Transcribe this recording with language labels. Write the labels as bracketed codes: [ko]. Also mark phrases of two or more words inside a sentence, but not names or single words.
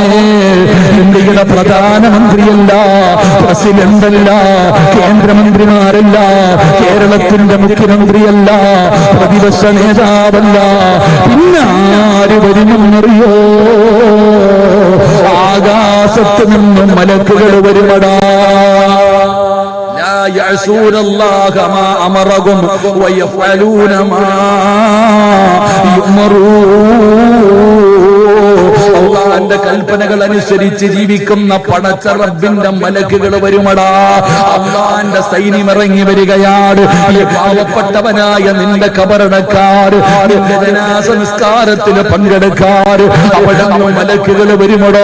[ml] ഇന്ത്യയുടെ പ്രധാനമന്ത്രിയല്ല, പ്രസിഡന്റല്ല, കേന്ദ്രമന്ത്രിമാരല്ല, കേരളത്തിന്റെ മുഖ്യമന്ത്രിയല്ല, പ്രതിപക്ഷ നേതാവല്ല, പിന്നെ ആര് വരുമെന്നറിയോ? ആകാശത്ത് നിന്നും മലക്കുകൾ വരുമടാ. [ar] يعصون الله ما أمرهم ويفعلون ما يؤمرون. [ml] അള്ളാന്റെ കൽപ്പനകൾ അനുസരിച്ച് ജീവിക്കുന്ന പടച്ച റബ്ബിന്റെ മലക്കുകൾ വരുമടാ. അള്ളാന്റെ സൈന്യം ഇറങ്ങി വരികയാണ്. ഈ പാവപ്പെട്ടവനായ നിന്റെ ഖബറടക്കാർ, നിന്റെ ജനാസ നിസ്കാരത്തിന് പങ്കെടുക്കാർ, അവിടെ മലക്കുകൾ വരുമടോ.